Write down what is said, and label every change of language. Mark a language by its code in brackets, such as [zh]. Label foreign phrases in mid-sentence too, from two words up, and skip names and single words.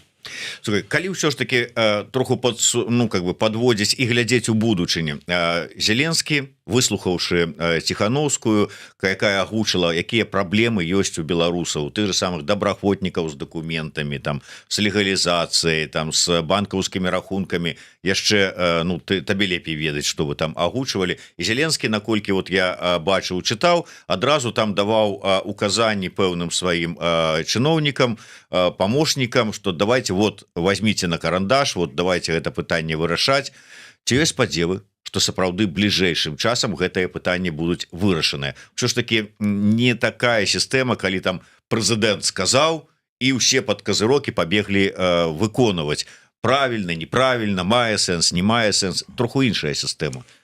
[be] Слухай, калі ўсё ж таки троху падводзіць і глядзець у будучыню, Зеленскі выслухаўшы Ціхановскую, якая агучыла, якія праблемы ёсць у беларусаў, тых же самых добраахвотнікаў з дакументамі, там з легалізацыяй, там з банкаўскімі рахункамі, яшчэ ну табе лепей ведаць, што вы там агучвалі. І Зеленскі, наколькі вот я бачыў, чытаў, адразу там даваў указанні пэўным сваім чыноўнікам, памочнікам, што [ru] давайте вот возьмите на карандаш, вот давайте [be] гэта пытанне вырашаць. Ці ёсць спадзевы, што сапраўды бліжэйшым часам гэтае пытанне будуць вырашаныя. Ўсё ж таки не такая сістэма, калі там прэзідэнт сказаў і ўсе пад казырокі пабеглі выконваць. Правільна, неправільна, мае сэнс, не мае сэнс, троху іншая сістэма.